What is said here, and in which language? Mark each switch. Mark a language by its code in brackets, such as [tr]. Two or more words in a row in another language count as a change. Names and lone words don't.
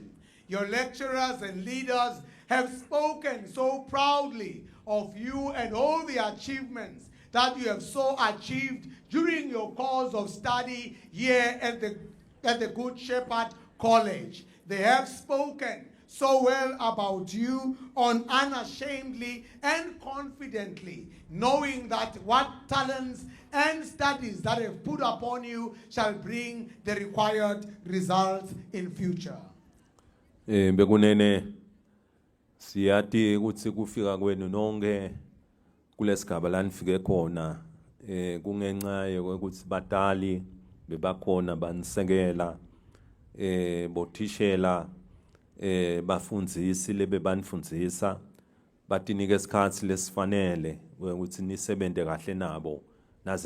[en] Your lecturers and leaders have spoken so proudly of you and all the achievements that you have so achieved during your course of study here at the Good Shepherd College. They have spoken so well about you unashamedly and confidently, knowing that what talents and studies that have put upon you shall bring the required results in future. [ss] Bekunene siyati ukuthi kufika kwenu nonke kulesigaba la nifike khona kungenxa yokuthi batali bebakhona banisekela bothishela bafundzisi lebebanifundisa batinike isikhathi lesifanele ukuthi nisebenze kahle nabo naze